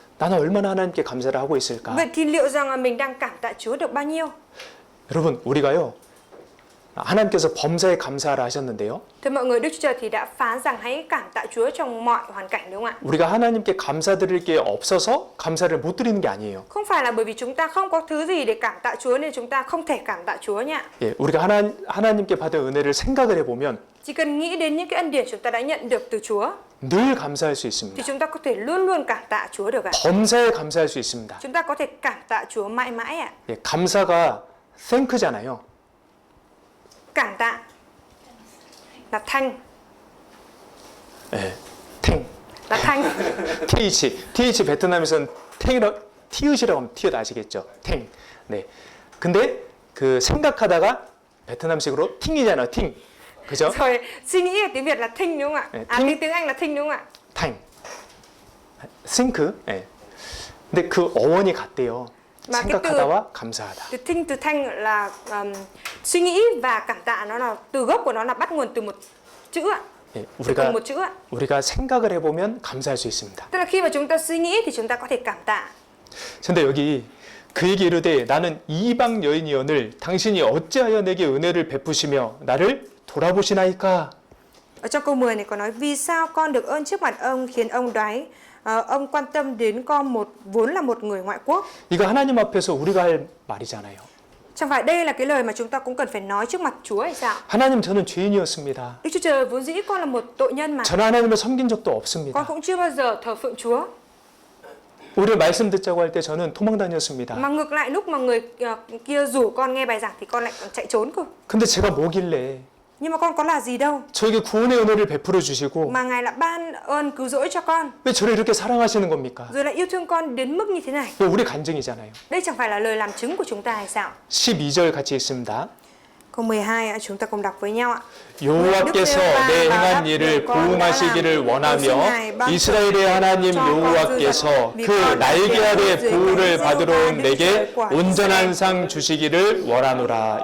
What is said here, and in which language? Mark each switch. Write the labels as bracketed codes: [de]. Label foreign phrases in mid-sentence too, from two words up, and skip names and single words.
[ko] 나는 얼마나 하나님께 감사를 하고 있을까? [vi] Vậy thì liệu rằng là mình đang cảm tạ Chúa được bao nhiêu? [ko] 여러분, 우리가요. 하나님께서 범사에 감사하라 하셨는데요. [vi] Thưa mọi người, Đức Chúa Trời thì đã phán rằng hãy cảm tạ Chúa trong mọi hoàn cảnh, đúng không ạ? [ko] 우리가 하나님께 감사드릴 게 없어서 감사를 못 드리는 게 아니에요. [vi] Không phải là bởi vì chúng ta không có thứ gì để cảm tạ Chúa nên chúng ta không thể cảm tạ Chúa nha. [ko] 예, 우리가 하나님께 받은 은혜를 생각을 해보면 [vi] Chỉ cần nghĩ đến những cái ân điển chúng ta đã nhận được từ Chúa [ko] 늘 감사할 수 [vi] thì [ko] 있습니다. [vi] chúng ta có thể luôn luôn cảm tạ Chúa được ạ. [ko] 범사에 감사할 수 있습니다. [vi] Chúng ta có thể cảm tạ Chúa mãi mãi ạ. [ko] 예, 감사가 thank잖아요. [vi] Cảm tạ là thanh, [ko] 예, 탱. [vi] là thanh. [ko] TH 베트남에서는 티읕이라고 하면 티읕 아시겠죠? 탱. 네. 근데 그 생각하다가 베트남식으로 팅이잖아요. 팅. 그죠? [vi] Rồi suy nghĩ ở tiếng Việt là thinh đúng không ạ? Tiếng Anh là thinh đúng không ạ? [ko] 탱. 싱크. 예. 근데 그 어원이 같대요. [vi] Mà cái [ko] 생각하다와 감사하다. [vi] từ thinh từ thanh là suy nghĩ và cảm tạ, nó là từ gốc của nó là bắt nguồn từ một chữ ạ. [ko] 예, [vi] Từ cùng một chữ ạ. [ko] 우리가 생각을 해보면 감사할 수 있습니다. [vi] Tức là khi mà chúng ta suy nghĩ thì chúng ta có thể cảm tạ. [ko] 근데 여기 그에게 이르되 나는 이방 여인이오늘 당신이 어찌하여 내게 은혜를 베푸시며 나를 돌아보시나이까? [vi] Ở trong câu 10 này có nói vì sao con được ơn trước mặt ông khiến ông đoái ông quan tâm đến con vốn là một người ngoại quốc. [ko] 이거 하나님 앞에서 우리가 할 말이잖아요. [vi] Chẳng phải đây là cái lời mà chúng ta cũng cần phải nói trước mặt Chúa hay sao? [ko] 하나님 저는 죄인이었습니다. [vi] Đức Chúa Trời vốn dĩ con là một tội nhân mà. [ko] 저는 하나님을 섬긴 적도 [vi] Con [ko] 없습니다. [vi] cũng chưa bao giờ thờ phượng Chúa. [ko] 오히려 말씀 듣자고 할 때 저는 도망 다녔습니다. [vi] Mà ngược lại lúc mà người kia rủ con nghe bài giảng thì con lại còn chạy trốn cơ. [ko] 근데 제가 뭐길래 [vi] Nhưng mà con có là gì đâu [ko] 저에게 구원의 은혜를 베풀어 주시고 [vi] mà Ngài lại ban ơn cứu rỗi cho con, [ko] 왜 저를 이렇게 사랑하시는 겁니까? [vi] rồi lại yêu thương con đến mức như thế này. [ko] 이거 우리 간증이잖아요. [vi] Đây chẳng phải là lời làm chứng của chúng ta hay sao? [ko] 12절 같이 읽습니다. [vi] Câu 12 chúng ta cùng đọc với nhau ạ. [ko] 여호와께서 내 행한 일을 보응하시기를 원하며 이스라엘의 하나님 여호와께서 그 날개 아래 보호를 받으러 온 내게 온전한 상 주시기를 원하노라.